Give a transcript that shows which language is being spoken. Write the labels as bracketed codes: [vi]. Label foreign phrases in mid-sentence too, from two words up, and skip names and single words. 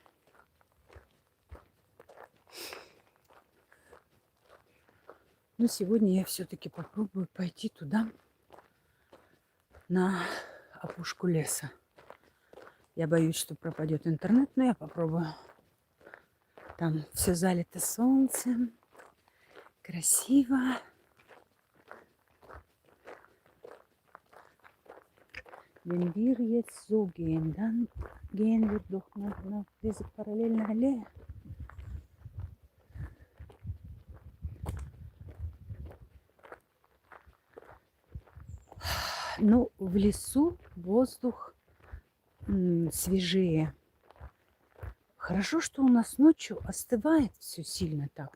[ru] Но сегодня я все-таки попробую пойти туда, на опушку леса. Я боюсь, что пропадет интернет, но я попробую. Там все залито солнцем, красиво. [de] Wenn wir jetzt so gehen, dann gehen wir doch nach dieser parallelen Allee. [ru] Ну, в лесу воздух свежее. Хорошо, что у нас ночью остывает все сильно так.